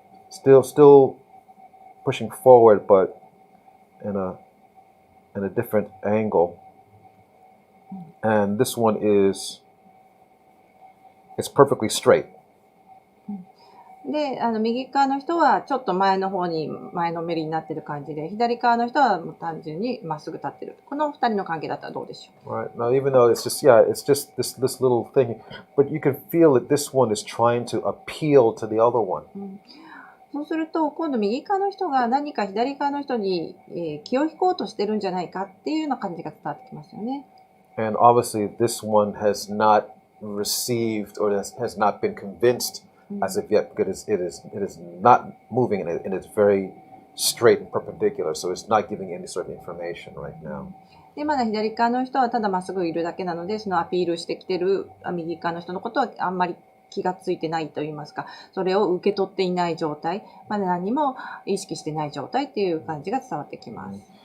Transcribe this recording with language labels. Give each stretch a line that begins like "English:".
English: Still pushing forward, but in a different angle. And this one it's perfectly straight.
Japanese: で、右側の人はちょっと前の方に前のめりになってる感じで、左側の人はもう単純にまっすぐ立ってる。この二人の関係だったらどうでしょう。
English: Right. Now, even though it's just this little thing, but you can feel that this one is trying to appeal to the other one.
Japanese: そうすると、今度右側の人が何か左側の人に、気を引こうとしてるんじゃないかっていうような感じが伝わってきますよね。
English: And obviously, this one has not received or has not been convinced.As of yet, because it is not moving and it's very straight and perpendicular, so it's not giving any sort of information right now.
Japanese: で、まだ左側の人はただまっすぐいるだけなので、そのアピールしてきてる右側の人のことはあんまり気がついてないと言いますか、それを受け取っていない状態、まだ何も意識してない状態っていう感じが伝わってきます。